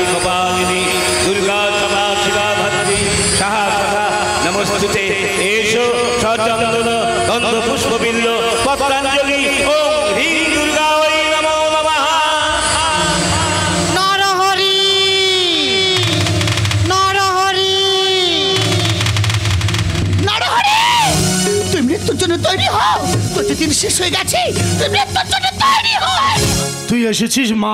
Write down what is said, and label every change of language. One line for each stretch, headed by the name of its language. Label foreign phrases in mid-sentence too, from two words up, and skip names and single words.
Sanskrit: कपालिनी दुर्गा क्षमा शिवा भद्री सहस्रदा नमस्ते एषो सचंदन गंध पुष्पबिल्ल पत्रांजलि ओम ह्रीं दुर्गा वै नमो नमः।
Bangla: নরহরি, তুমি মৃত্যুর জন্য তৈরি হও। তোর দিন শেষ হয়ে গেছে, তুমি মৃত্যুর জন্য তৈরি হও। তুই এসেছিস মা?